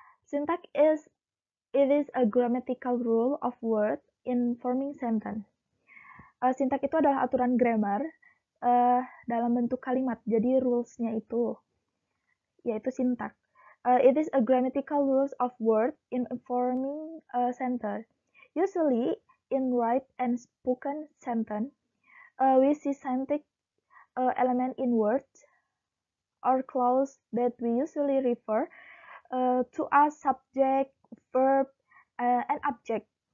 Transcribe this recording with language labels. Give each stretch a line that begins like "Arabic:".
English: Syntax is a grammatical rule of words in forming sentence.
Indonesian: Syntax itu adalah aturan grammar dalam bentuk kalimat. Jadi rules-nya itu yaitu syntax.
English: It is a grammatical rules of words in forming a sentence. Usually, in write and spoken sentence, we see syntactic element in words or clause that we usually refer to as subject, verb, and object.